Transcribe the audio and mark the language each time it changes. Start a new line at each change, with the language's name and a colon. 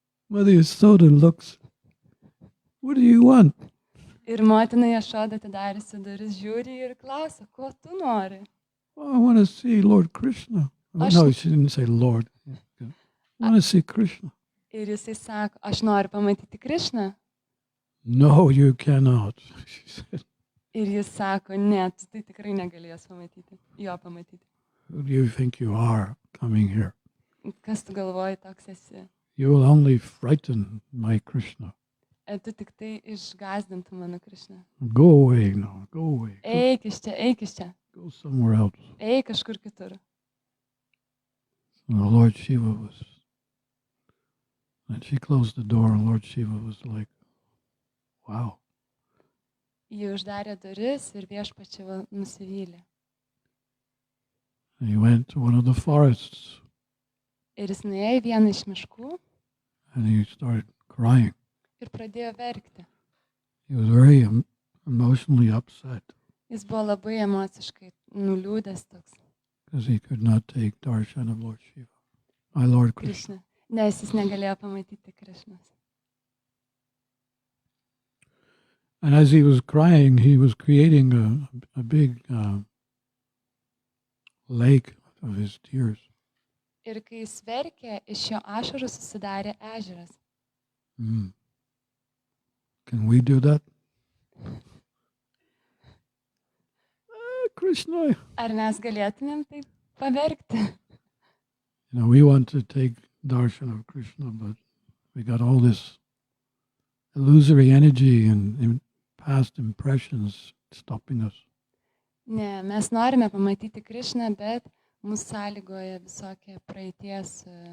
English: Mother Yasoda looks, what do you want?
Lithuanian: Ir motina Jašoda atidariusi duris žiūri ir klausia, ko tu nori?
English: Oh, I want to see Lord Krishna. Oh,
Lithuanian: Aš-
English: no, she didn't say Lord. Yeah, good. I want to see Krishna.
Lithuanian: Ir jisai sako, aš noriu pamatyti Krishną.
English: No, you cannot, she said.
Lithuanian: Ir jis sako, ne, tu tai tikrai negalės pamatyti, jo pamatyti.
English: Who do you think you are coming here?
Lithuanian: Kas tu galvoji toks esi?
English: You will only frighten my Krishna.
Lithuanian: Tu tik tai išgazdintų mano Krishną.
English: Go away now, go away.
Lithuanian: Eik iš čia,
English: Go somewhere else.
Lithuanian: eik kažkur kitur.
English: And the Lord Shiva was, and she closed the door and Lord Shiva was like, wow.
Lithuanian: Ji uždarė duris ir viešpats Šiva nusivylė.
English: And he went to one of the forests
Lithuanian: Ir jis nuėjo į vieną iš miškų
English: and he started crying.
Lithuanian: ir pradėjo verkti.
English: He was very emotionally upset
Lithuanian: Jis buvo labai emociškai nuliūdęs toks
English: because he could not take darshan of Lord Shiva, my Lord Krishna.
Lithuanian: Krishna, nes jis negalėjo pamatyti Krishnos.
English: And as he was crying, he was creating a big lake of his tears.
Lithuanian: Ir kai jis verkė, iš jo ašarų susidarė ežeras.
English: Can we do that? Krishna.
Lithuanian: Ar mes galėtumėm taip paverkti?
English: We want to take darshan of Krishna, but we got all this illusory energy and past impressions stopping us.
Lithuanian: Ne, mes norime pamatyti Krishną, bet mūsų sąlygoja visokie praeities